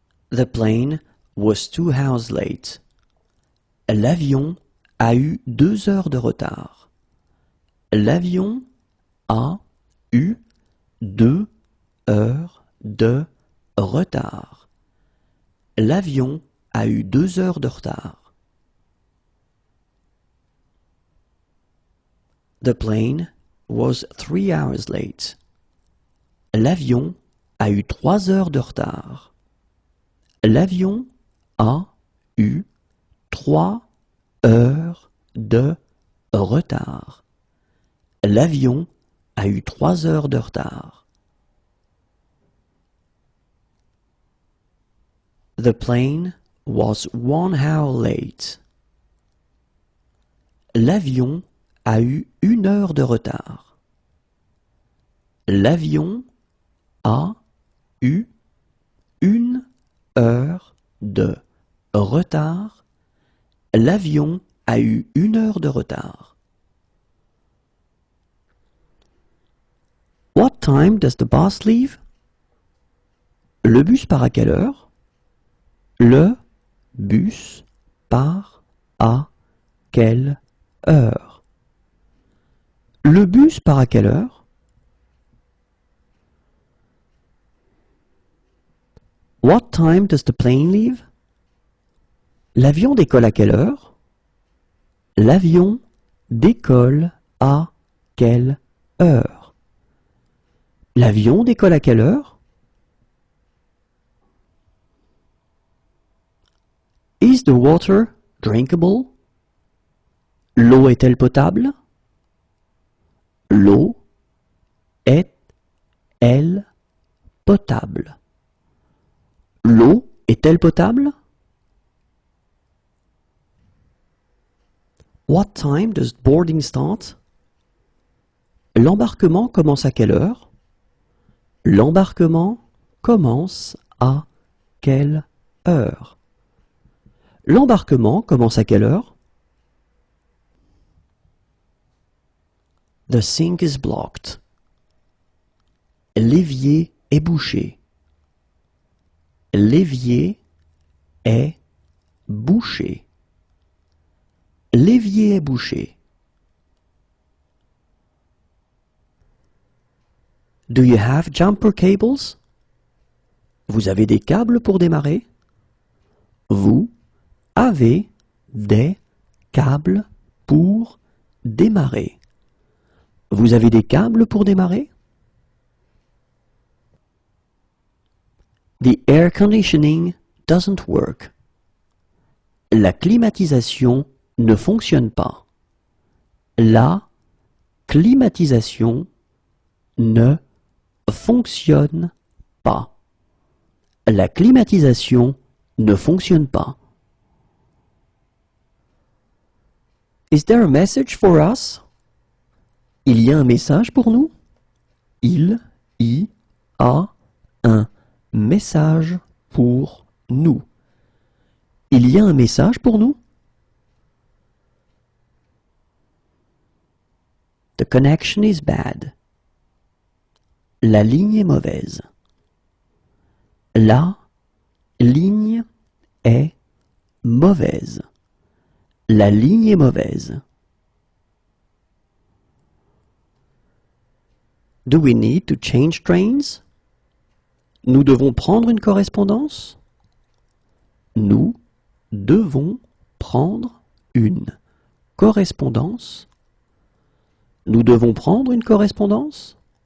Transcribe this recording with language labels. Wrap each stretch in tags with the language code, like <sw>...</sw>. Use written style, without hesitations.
<en>The plane was 2 hours late.</en> <fr>L'avion a eu 2 heures de retard. L'avion a eu 2 heures de retard. L'avion a eu 2 heures de retard.</fr> <en>The plane was 3 hours late.</en> <fr>L'avion a eu 3 heures de retard. L'avion a eu 3 heures de retard. L'avion a eu 3 heures de retard.</fr> <en>The plane was 1 hour late.</en> <fr>L'avion a eu 1 heure de retard. L'avion a eu 1 heure de retard. L'avion a eu 1 heure de retard.</fr> <en>What time does the bus leave?</en> <fr>Le bus part à quelle heure? Le bus part à quelle heure? Le bus part à quelle heure?</fr> <en>What time does the plane leave?</en> <fr>L'avion décolle à quelle heure? L'avion décolle à quelle heure? L'avion décolle à quelle heure?</fr> <en>Is the water drinkable?</en> <fr>L'eau est-elle potable? L'eau est-elle potable? L'eau est-elle potable?</fr> <en>What time does boarding start?</en> <fr>L'embarquement commence à quelle heure? L'embarquement commence à quelle heure? L'embarquement commence à quelle heure?</fr> <en>The sink is blocked.</en> <fr>L'évier est bouché. L'évier est bouché. L'évier est bouché.</fr> <en>Do you have jumper cables?</en> <fr>Vous avez des câbles pour démarrer? Vous avez des câbles pour démarrer. Vous avez des câbles pour démarrer?</fr> <en>The air conditioning doesn't work.</en> <fr>La climatisation ne fonctionne pas. La climatisation ne fonctionne pas. La climatisation ne fonctionne pas.</fr> <en>Is there a message for us?</en> <fr>Il y a un message pour nous? Il y a un message pour nous. Il y a un message pour nous?</fr> <en>The connection is bad.</en> <fr>La ligne est mauvaise. La ligne est mauvaise. La ligne est mauvaise.</fr> <en>Do we need to change trains?</en> <fr>Nous devons prendre une correspondance? Nous devons prendre une correspondance? Nous devons prendre une correspondance?</fr>